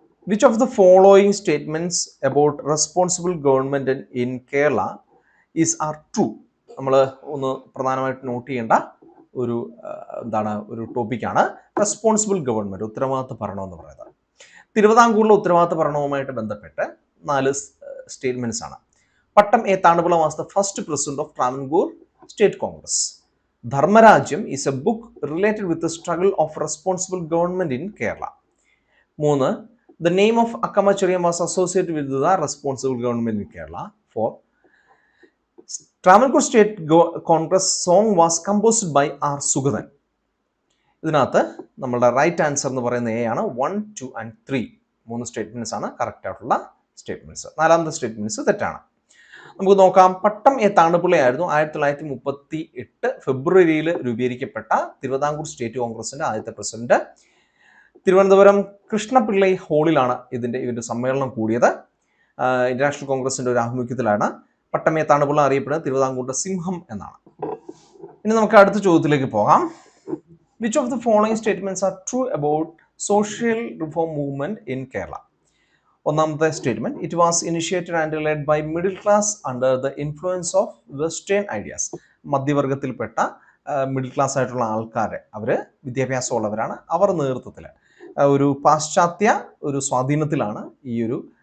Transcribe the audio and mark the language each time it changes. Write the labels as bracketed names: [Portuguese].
[English] Which of the following statements about responsible government in Kerala are true? [Malayalam] നമ്മൾ ഒന്ന് പ്രധാനമായിട്ട് not ചെയ്യേണ്ട ഒരു ഒരു ടോപ്പിക്കാണ് റെസ്പോൺസിബിൾ ഗവൺമെന്റ്, ഉത്തരവാദിത്ത ഭരണം എന്ന് പറയുന്നത്. തിരുവിതാംകൂറിലെ ഉത്തരവാദിത്ത ഭരണവുമായിട്ട് ബന്ധപ്പെട്ട് 4 സ്റ്റേറ്റ്മെന്റ്സ് ആണ്. [English] Pattom A Thanupillai was the first president of Travancore state congress. Dharmarajyam is a book related with the struggle of responsible government in Kerala. 3. The name of Akkamachariam was associated with the responsible government in Kerala. 4. Travancore State Congress song was composed by R. Sugathan. [Malayalam] ഇതിനകത്ത് നമ്മളുടെ right answer എന്ന് പറയുന്നത് A ആണ്. 1, 2 and 3 3 statements ആണ് correct ആയിട്ടുള്ള statements. 4ാമത്തെ statements തെറ്റാണ്. നമുക്ക് നോക്കാം. പട്ടം എ താണുപിള്ളയായിരുന്നു 1938 ഫെബ്രുവരിയിൽ രൂപീകരിക്കപ്പെട്ട തിരുവിതാംകൂർ സ്റ്റേറ്റ് കോൺഗ്രസിന്റെ ആദ്യത്തെ പ്രസിഡന്റ്. തിരുവനന്തപുരം കൃഷ്ണപിള്ളൈ ഹാളിലാണ് ഇവരുടെ സമ്മേളനം കൂടിയത്. ഇന്റർനാഷണൽ കോൺഗ്രസിന്റെ ഒരു ആഭിമുഖ്യത്തിലാണ്. പട്ടം എ താണുപിള്ള അറിയപ്പെടുന്നത് തിരുവിതാംകൂറിന്റെ സിംഹം എന്നാണ്. ഇനി നമുക്ക് അടുത്ത ചോദ്യത്തിലേക്ക് പോകാം. [English] Which of the following statements are true about social reform movement in Kerala? [Malayalam] ഒന്നാമത്തെ statement, [English] It was initiated and led by middle class under the influence of western ideas. [Malayalam] മധ്യവർഗത്തിൽപ്പെട്ട middle class ആയിട്ടുള്ള ആൾക്കാർ, അവർ വിദ്യാഭ്യാസമുള്ളവരാണ്. അവർ നേതൃത്വത്തിൽ ഒരു പാശ്ചാത്യ ഒരു സ്വാധീനത്തിലാണ് ഈ ഒരു